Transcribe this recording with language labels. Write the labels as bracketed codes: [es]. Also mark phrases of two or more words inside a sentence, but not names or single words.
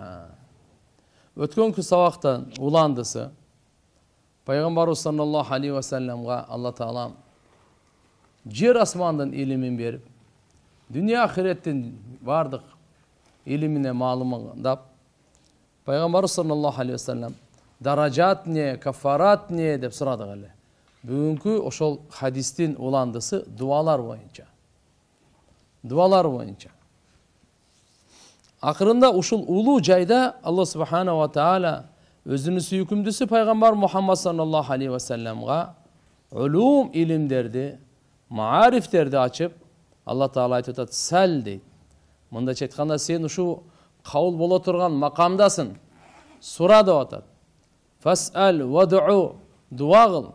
[ky] Өткөнкү сабактан уландысы Пайгамбарыбыз [ar] صلى الله عليه وسلم [ky] Алла таалам жер асмандын илимин берип, дүния ахиреттин бардык илимине маалымдап, Пайгамбарыбыз [ar] صلى الله عليه وسلم [ky] даражат не, кафарат не деп сурадык эле. Бүгүнкү ошол хадистин уландысы дуалар боюнча. Дуалар боюнча. Акырында ушул улуу жайда Алла [ar] سبحانه وتعالى [ky] өзүнүн сүйкүмдүүсү пайгамбар Мухаммад [ar] صلى الله عليه وسلم [ky] улум илимдерди, маарифтерди ачып, Алла таала айтып атат: "Сәл" дейт. Мындайча айтканда, сен ушу кабыл боло турган макамдасың. Сура деп атат. [ar] فاسأل وادع, [ky] дуа кыл.